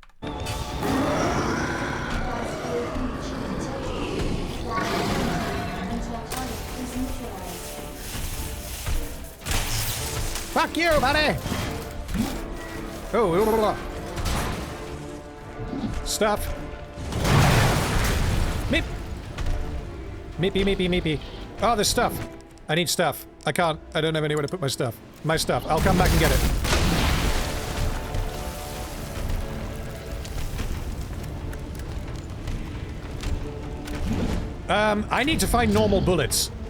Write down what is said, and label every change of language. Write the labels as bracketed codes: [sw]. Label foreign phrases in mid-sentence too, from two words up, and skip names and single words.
[en] Fuck you, buddy! Oh, blah, blah, blah. Stuff. Meep. Meepy, meepy, meepy. Oh, there's stuff. I need stuff. I can't. I don't have anywhere to put my stuff. My stuff. I'll come back and get it. I need to find normal bullets.